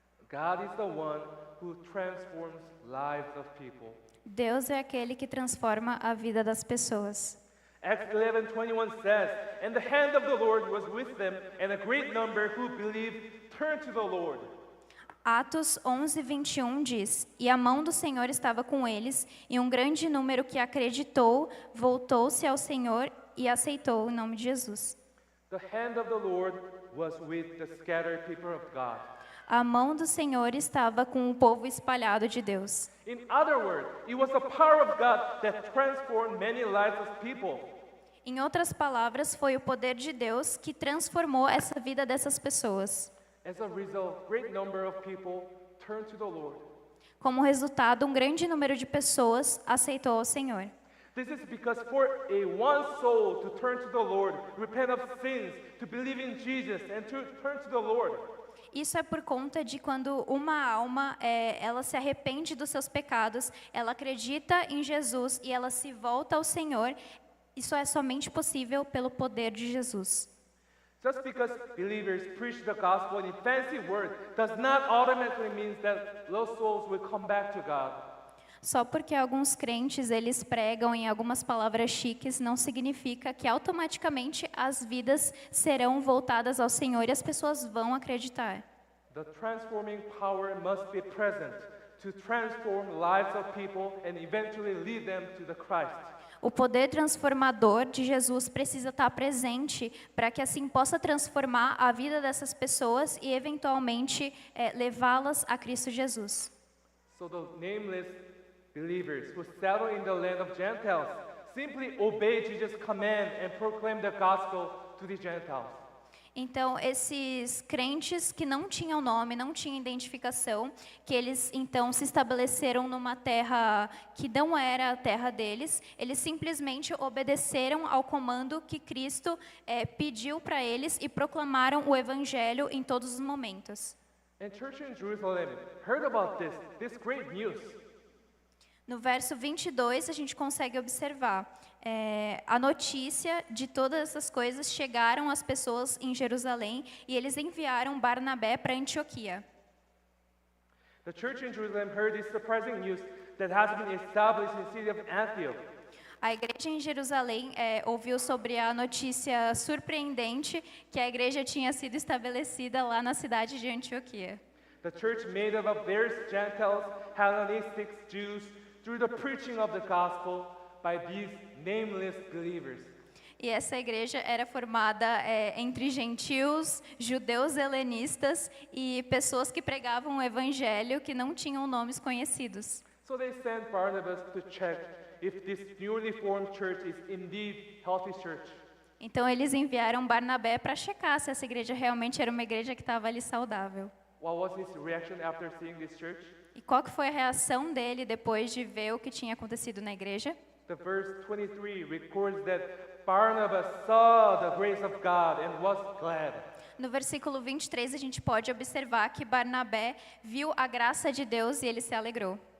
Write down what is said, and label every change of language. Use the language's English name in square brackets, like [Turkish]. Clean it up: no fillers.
[English] God is the one who transforms lives of people. [Portuguese] Deus é aquele que transforma a vida das pessoas. [English] Acts 11:21 says, "And the hand of the Lord was with them, and a great number who believed turned to the Lord." [Portuguese] Atos 11:21 diz: E a mão do Senhor estava com eles, e um grande número que acreditou voltou-se ao Senhor e aceitou o nome de Jesus. [English] The hand of the Lord was with the scattered people of God. [Portuguese] A mão do Senhor estava com o povo espalhado de Deus. [English] In other words, it was the power of God that transformed many lives of people. [Portuguese] Em outras palavras, foi o poder de Deus que transformou essa vida dessas pessoas. [English] As a result, great number of people turned to the Lord. [Portuguese] Como resultado, um grande número de pessoas aceitou ao Senhor. [English] This is because for a one soul to turn to the Lord, repent of sins, to believe in Jesus and to turn to the Lord. [Portuguese] Isso é por conta de quando uma alma, ela se arrepende dos seus pecados, ela acredita em Jesus e ela se volta ao Senhor. Isso é somente possível pelo poder de Jesus. [English] Just because believers preach the gospel in fancy words does not automatically mean that those souls will come back to God. [Portuguese] Só porque alguns crentes eles pregam em algumas palavras chiques não significa que automaticamente as vidas serão voltadas ao Senhor e as pessoas vão acreditar. [English] The transforming power must be present to transform lives of people and eventually lead them to the Christ. [Portuguese] O poder transformador de Jesus precisa estar presente para que assim possa transformar a vida dessas pessoas e eventualmente levá-las a Cristo Jesus. [English] So the nameless believers who settle in the land of Gentiles simply obey Jesus' command and proclaim the gospel to the Gentiles. [Portuguese] Então, esses crentes que não tinham nome, não tinham identificação, que eles então se estabeleceram numa terra que não era a terra deles, eles simplesmente obedeceram ao comando que Cristo pediu para eles e proclamaram o evangelho em todos os momentos. [English] And church in Jerusalem heard about this great news. [Portuguese] No verso 22, a gente consegue observar a notícia de todas essas coisas chegaram às pessoas em Jerusalém e eles enviaram Barnabé para Antioquia. [English] The church in Jerusalem heard this surprising news that has been established in the city of Antioch. [Portuguese] A igreja em Jerusalém ouviu sobre a notícia surpreendente que a igreja tinha sido estabelecida lá na cidade de Antioquia. [English] The church made up of various Gentiles, Hellenistic Jews, through the preaching of the gospel by these nameless believers. [Portuguese] E essa igreja era formada entre gentios, judeus helenistas e pessoas que pregavam o evangelho que não tinham nomes conhecidos. [English] So they sent Barnabas to check if this newly formed church is indeed healthy church. [Portuguese] Então eles enviaram Barnabé para checar se essa igreja realmente era uma igreja que estava ali saudável. [English] What was his reaction after seeing this church? [Portuguese] E qual que foi a reação dele depois de ver o que tinha acontecido na igreja? [English] The verse 23 records that Barnabas saw the grace of God and was glad. [Portuguese] No versículo 23, a gente pode observar que Barnabé viu a graça de Deus e ele se alegrou.